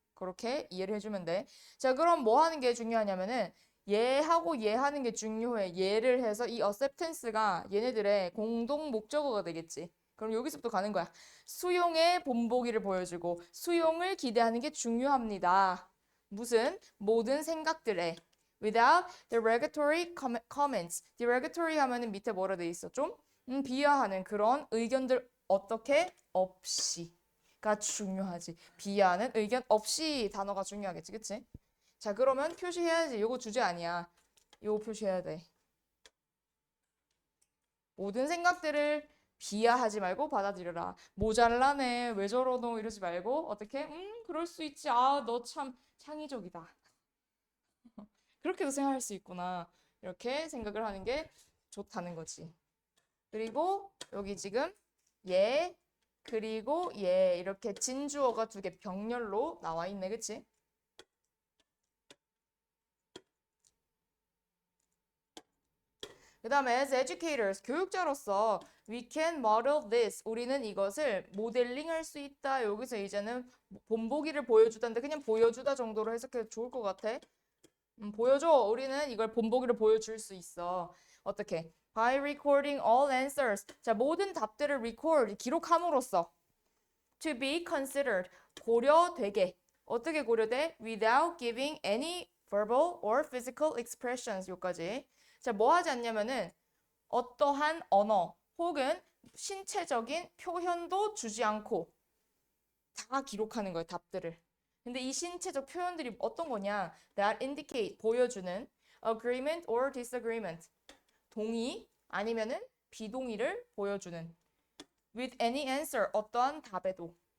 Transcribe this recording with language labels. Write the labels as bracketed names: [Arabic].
[Korean] 그렇게 이해를 해주면 돼. 자, 그럼 뭐 하는 게 중요하냐면은 얘하고 얘 하는 게 중요해. 얘를 해서 이 acceptance가 얘네들의 공동 목적어가 되겠지. 그럼 여기서부터 가는 거야. 수용의 본보기를 보여주고 수용을 기대하는 게 중요합니다. 무슨? 모든 생각들에 [English] without derogatory comments. [Korean] derogatory 하면은 밑에 뭐라 돼 있어? 좀 비하하는 그런 의견들 어떻게? 없이가 중요하지. 비하하는 의견 없이 단어가 중요하겠지. 그치? 자, 그러면 표시해야지. 요거 주제 아니야. 요거 표시해야 돼. 모든 생각들을 비하하지 말고 받아들여라. 모잘라네. 왜 저러노? 이러지 말고 어떻게? 그럴 수 있지. 아, 너 참 창의적이다. 그렇게도 생각할 수 있구나. 이렇게 생각을 하는 게 좋다는 거지. 그리고 여기 지금 얘 그리고 얘 이렇게 진주어가 두 개 병렬로 나와 있네. 그치? 그 다음에 [English] as educators, [Korean] 교육자로서 [English] we can model this. [Korean] 우리는 이것을 모델링 할 수 있다. 여기서 이제는 본보기를 보여주다인데 그냥 보여주다 정도로 해석해도 좋을 것 같아. 보여줘. 우리는 이걸 본보기를 보여줄 수 있어. 어떻게? [English] By recording all answers. [Korean] 자, 모든 답들을 record, 기록함으로써 [English] to be considered, [Korean] 고려되게. 어떻게 고려돼? [English] Without giving any verbal or physical expressions. [Korean] 요까지. 자, 뭐 하지 않냐면은 어떠한 언어 혹은 신체적인 표현도 주지 않고 다 기록하는 거예요, 답들을. 근데 이 신체적 표현들이 어떤 거냐? [English] That indicate, [Korean] 보여주는 [English] agreement or disagreement. [Korean] 동의 아니면은 비동의를 보여주는 [English] with any answer, [Korean] 어떠한 답에도.